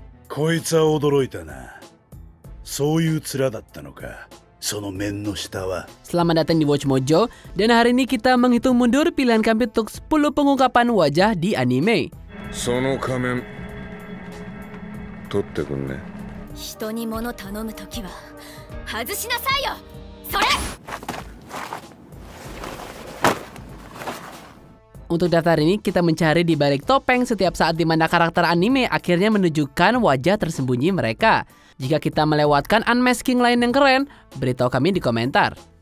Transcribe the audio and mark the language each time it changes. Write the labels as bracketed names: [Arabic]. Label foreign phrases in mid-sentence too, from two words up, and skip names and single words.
[Japanese] こいつは驚いたな。そういう面だったのか。その面の下は。 [Indonesian] Selamat datang di Watch Mojo, dan hari ini kita menghitung mundur pilihan kami untuk 10 pengungkapan wajah di anime. [Japanese] その仮面取ってくんね。人に物頼むときは外しなさいよ。それ。 [Indonesian] Untuk daftar ini, kita mencari di balik topeng setiap saat di mana karakter anime akhirnya menunjukkan wajah tersembunyi mereka. Jika kita melewatkan unmasking lain yang keren, beritahu kami di komentar.